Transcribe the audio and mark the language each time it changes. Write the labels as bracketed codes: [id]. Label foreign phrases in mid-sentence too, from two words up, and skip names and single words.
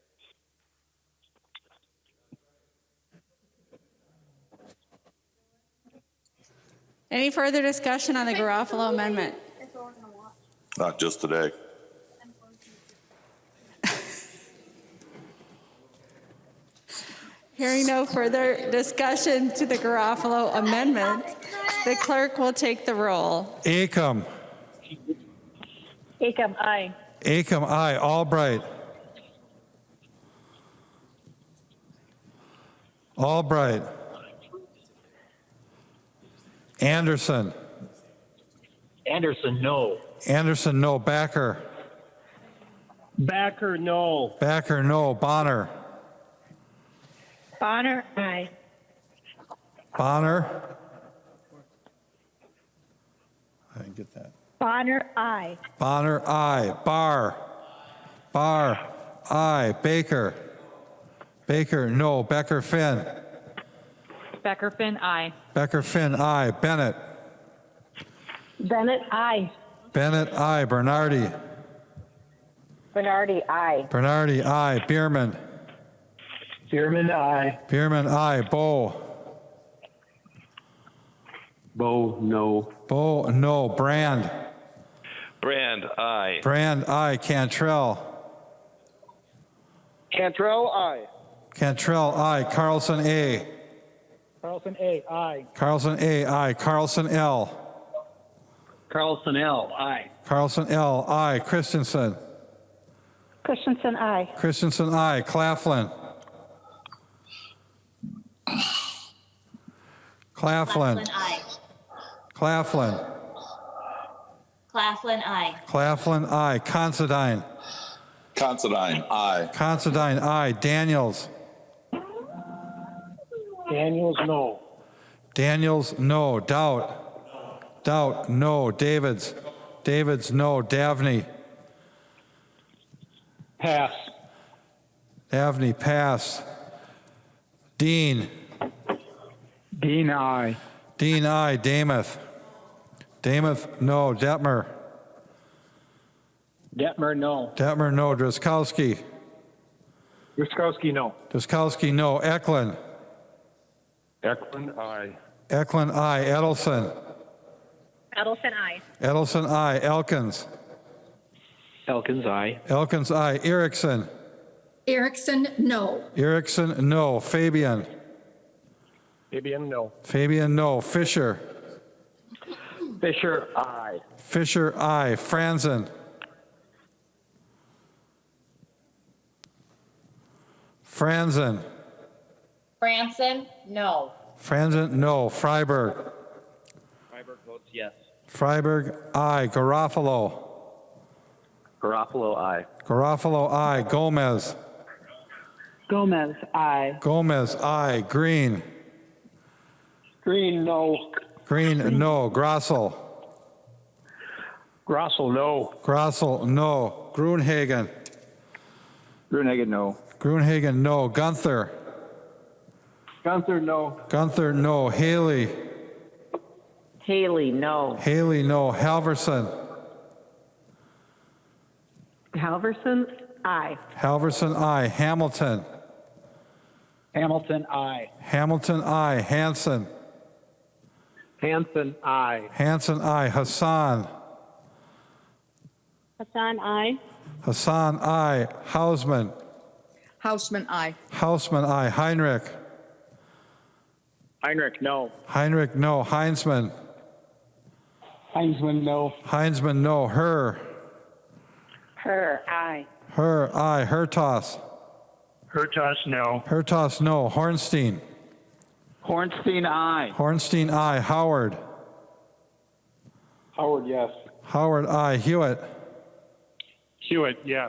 [en] Any further discussion on the Garofalo amendment? Not just today. Hearing no further discussion to the Garofalo amendment, the clerk will take the roll. Acom. Acom, aye. Acom, aye. Albright. Albright. Anderson. Anderson, no. Anderson, no. Backer. Backer, no. Backer, no. Bonner. Bonner, aye. Bonner. I didn't get that. Bonner, aye. Bonner, aye. Barr. Barr, aye. Baker. Baker, no. Becker, Finn. Becker Finn, aye. Becker, Finn, aye. Bennett. Bennett, aye. Bennett, aye. Bernardi. Bernardi, aye. Bernardi, aye. Bierman. Bierman, aye. Bierman, aye. Bow. Bo, no. Bow, no. Brand. Brand, aye. Brand, aye. Cantrell. Cantrell, aye. Cantrell, aye. Carlson, A. Carlson, A, aye. Carlson, A, aye. Carlson, L. Carlson, L, aye. Carlson, L, aye. Christensen. Christensen, aye. Christensen, aye. Claflin. Claflin. aye. Claflin. Claflin, aye. Claflin, aye. Considine. Considine, aye. Considine, aye. Daniels. Daniels, no. Daniels, no. Doubt. Doubt, no. Davids. Davids, no. Davney. Pass. Davney, pass. Dean. Dean, aye. Dean, aye. Damath. Damath, no. Detmer. Detmer, no. Detmer, no. Driscollowski. Ruskowski, no. Driscollowski, no. Eklund. Eklund, aye. Eklund, aye. Edelson. Edelson, aye. Edelson, aye. Elkins. Elkins, aye. Elkins, aye. Erickson. Erickson, no. Erickson, no. Fabian. Fabian, no. Fabian, no. Fisher. Fisher, aye. Fisher, aye. Franzen. Franzen. Franson, no. Franzen, no. Freiberg. Freiberg votes yes. Freiberg, aye. Garofalo. Garofalo, aye. Garofalo, aye. Gomez. Gomez, aye. Gomez, aye. Green. Green, no. Green, no. Grossel. Grossel, no. Grossel, no. Grunhagen. Grunehagen, no. Grunhagen, no. Gunther. Gunther, no. Gunther, no. Haley. Haley, no. Haley, no. Halverson. Halverson, aye. Halverson, aye. Hamilton. Hamilton, aye. Hamilton, aye. Hanson. Hanson, aye. Hanson, aye. Hassan. Hassan, aye. Hassan, aye. Hausman. Hausman, aye. Hausman, aye. Heinrich. Heinrich, no. Heinrich, no. Heinzman. Heinzman, no. Heinzman, no. Herr. Her, aye. Herr, aye. Hertos. Hertos, no. Hertos, no. Hornstein. Hornstein, aye. Hornstein, aye. Howard. Howard, yes. Howard, aye. Hewitt. Hewitt, yes.